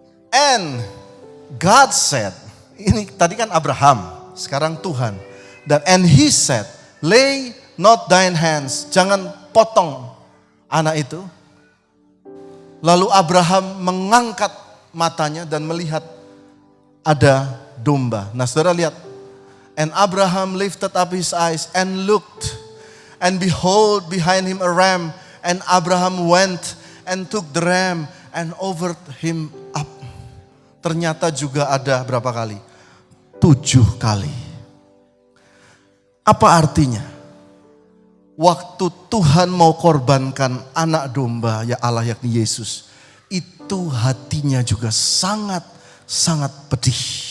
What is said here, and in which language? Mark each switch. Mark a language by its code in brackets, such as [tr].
[en] And God said, [id] ini tadi kan Abraham, sekarang Tuhan. [en] Dan and he said, lay not thine hands, [id] jangan potong anak itu. Lalu Abraham mengangkat matanya dan melihat ada domba. Nah saudara lihat. [en] And Abraham lifted up his eyes and looked. And behold behind him a ram. And Abraham went and took the ram and offered him up. [id] Ternyata juga ada berapa kali? 7 kali. Apa artinya? Waktu Tuhan mau korbankan anak domba ya Allah yakni Yesus. Itu hatinya juga sangat pedih.